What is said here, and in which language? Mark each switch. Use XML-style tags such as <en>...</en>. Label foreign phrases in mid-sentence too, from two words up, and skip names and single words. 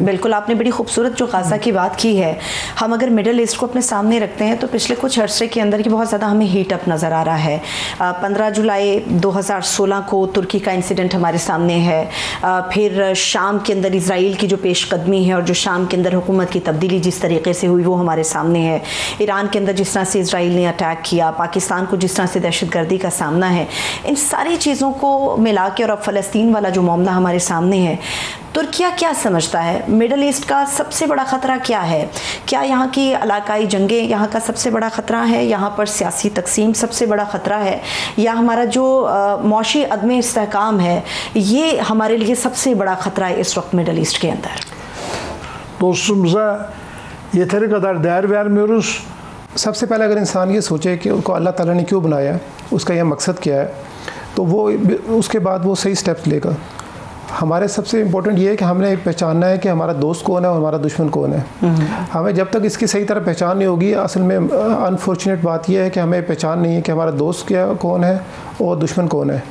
<ur>بالکل، آپ نے بڑی خوبصورت جو غزہ کی بات کی ہے۔ ہم اگر مڈل ایسٹ کو اپنے سامنے رکھتے ہیں تو پچھلے کچھ عرصے کے اندر کی بہت زیادہ ہمیں</ur> <en>heat up</en> <ur>نظر آ رہا ہے. 15 جولائی 2016 کو ترکی کا انسیڈنٹ ہمارے سامنے ہے، پھر شام کے اندر اسرائیل کی جو پیش قدمی ہے اور جو شام کے اندر حکومت کی تبدیلی جس طریقے سے ہوئی وہ ہمارے سامنے ہے، ایران کے اندر جس طرح سے اسرائیل نے اٹیک کیا، پاکستان کو جس طرح سے دہشت گردی کا سامنا ہے، ان ساری چیزوں کو ملا کے اور اب فلسطین والا جو معاملہ ہمارے سامنے ہے، ترکیہ کیا سمجھتا ہے مڈل ایسٹ کا سب سے بڑا خطرہ کیا ہے؟ کیا یہاں کی علاقائی جنگیں یہاں کا سب سے بڑا خطرہ ہے، یہاں پر سیاسی تقسیم سب سے بڑا خطرہ ہے، یا ہمارا جو معاشی عدم استحکام ہے یہ ہمارے لیے سب سے بڑا خطرہ ہے اس وقت مڈل ایسٹ کے اندر؟</ur> <tr>Dostumuza yeteri kadar değer vermiyoruz.</tr> <ur>سب سے پہلے اگر انسان یہ سوچے کہ ان کو اللہ تعالیٰ نے کیوں بنایا ہے، اس کا یہ مقصد کیا ہے، تو وہ اس کے بعد وہ صحیح سٹیپس لے گا۔ ہمارے سب سے امپورٹنٹ یہ ہے کہ ہم نے پہچاننا ہے کہ ہمارا دوست کون ہے اور ہمارا دشمن کون ہے۔ ہمیں جب تک اس کی صحیح طرح پہچان نہیں ہوگی، اصل میں انفارچونیٹ بات یہ ہے کہ ہمیں پہچان نہیں ہے کہ ہمارا دوست کیا کون ہے اور دشمن کون ہے۔</ur>